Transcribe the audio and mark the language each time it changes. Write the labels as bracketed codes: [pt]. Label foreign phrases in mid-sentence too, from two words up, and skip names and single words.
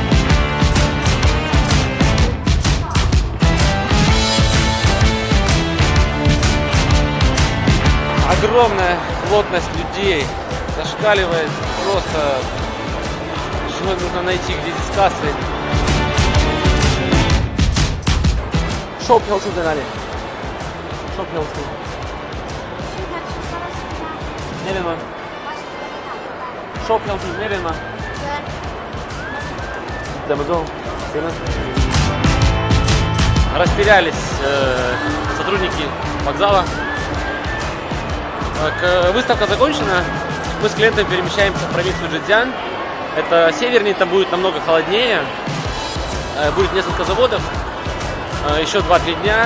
[ru] Огромная плотность людей зашкаливает просто. Что нужно найти, где здесь кассы. [zh] 售票处在哪里？售票处。那边吗？售票处那边吗？怎么走？ [ru] 行了。Растерялись сотрудники вокзала. Выставка закончена. Мы с клиентом перемещаемся в провинцию Чжэцзян. Это севернее, там будет намного холоднее. Будет несколько заводов. Еще 2-3 дня.